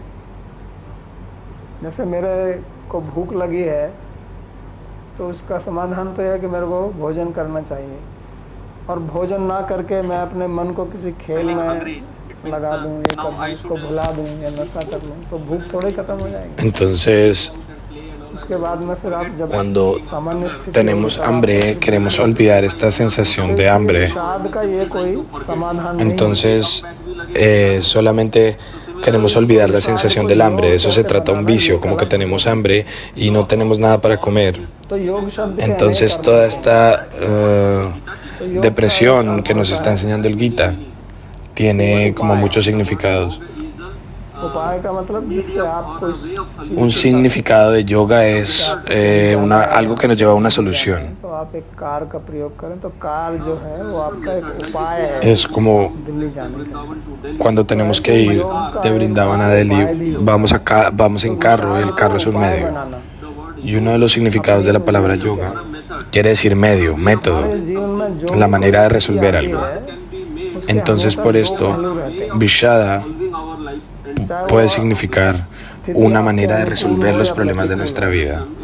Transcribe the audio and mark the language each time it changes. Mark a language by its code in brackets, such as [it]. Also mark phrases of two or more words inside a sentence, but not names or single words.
[hi] जैसे मेरे को भूख लगी है तो उसका समाधान तो यह है कि मेरे को भोजन करना चाहिए, और भोजन ना करके मैं अपने मन को किसी खेल में लगा दूं, ये कर दूं, उसको भुला दूं या नशा कर लूं, तो भूख थोड़ी खत्म हो जाएगी। [es] Entonces, [hi] उसके बाद में फिर आप जब [es] cuando [hi] सामान्य स्थिति [es] tenemos hambre, queremos olvidar esta sensación de hambre. [hi] स्वाद का ये कोई समाधान नहीं है। [es] Entonces, solamente queremos olvidar la sensación del hambre. De eso se trata un vicio, como que tenemos hambre y no tenemos nada para comer. [hi] तो योग शब्द [es] Entonces, toda esta depresión que nos está enseñando el Gita tiene como muchos significados. [hi] उपाय का मतलब जिससे आप कोई [es] Un significado de yoga es algo que nos lleva a una solución. [hi] तो आप एक कार का प्रयोग करें, तो कार जो है वो आपका एक उपाय है [es] Es como [hi] दिल्ली जाने का। [es] cuando tenemos que ir de Brindavan a Delhi, vamos en carro y el carro es un medio. Y uno de los significados de la palabra yoga quiere decir medio, método, la manera de resolver algo. Entonces, por esto, Vishada puede significar una manera de resolver los problemas de nuestra vida.